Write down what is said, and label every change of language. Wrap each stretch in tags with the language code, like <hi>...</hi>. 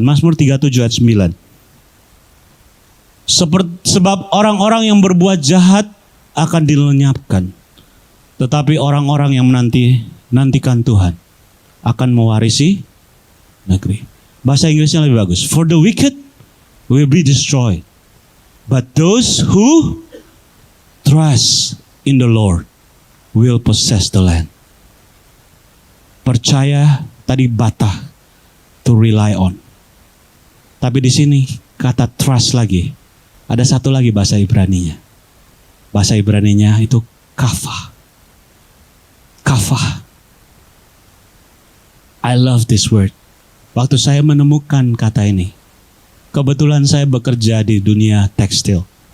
<id>Mazmur 37 ayat 9. Sebab orang-orang yang berbuat jahat akan dilenyapkan. Tetapi orang-orang yang nantikan Tuhan akan mewarisi negeri. Bahasa Inggrisnya lebih bagus.</id> <en>For the wicked will be destroyed. But those who trust in the Lord will possess the land.</en> <id>Percaya tadi bata,</id> <en>to rely on.</en> <id>Tapi di sini kata trust lagi. Ada satu lagi bahasa Ibraninya. Bahasa Ibraninya itu kafah.</id> <he>Kafah.</he> <en>I love this word.</en> <id>Waktu saya menemukan kata ini, kebetulan saya bekerja di dunia tekstil.</id>